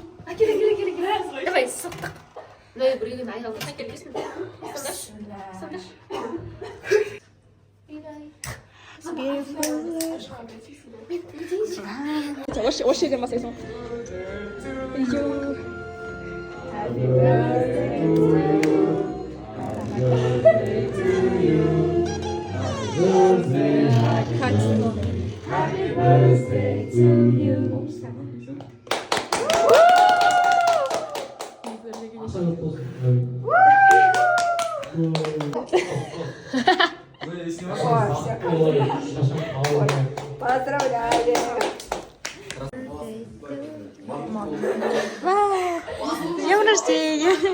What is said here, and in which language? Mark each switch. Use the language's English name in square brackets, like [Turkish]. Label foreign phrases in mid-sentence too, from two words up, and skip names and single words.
[Kazakh] Давай, соқтық. Давай, біреуін айналып келгесін. Сандаш. Осы жерден бастайсың. [English] Happy birthday to you. [Korean] 아까 [Russian] Вы снимаете? Ой, ой. Поздравляю! С днем рождения!